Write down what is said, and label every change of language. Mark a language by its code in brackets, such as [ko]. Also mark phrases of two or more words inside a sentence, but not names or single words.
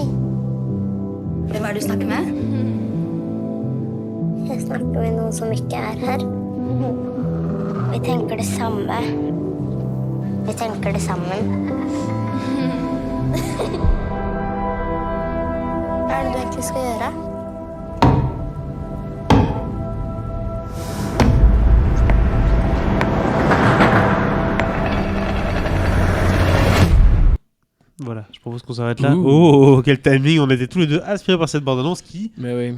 [no] Hvem er det du snakker med? Jeg snakker med noen som ikke er her. Vi tenker det samme. Vi tenker det sammen. Hva er det du egentlig skal gjøre? [fr] Voilà, je propose qu'on s'arrête là. Oh, quel timing! On était tous les deux aspirés par cette bande-annonce qui, Mais oui.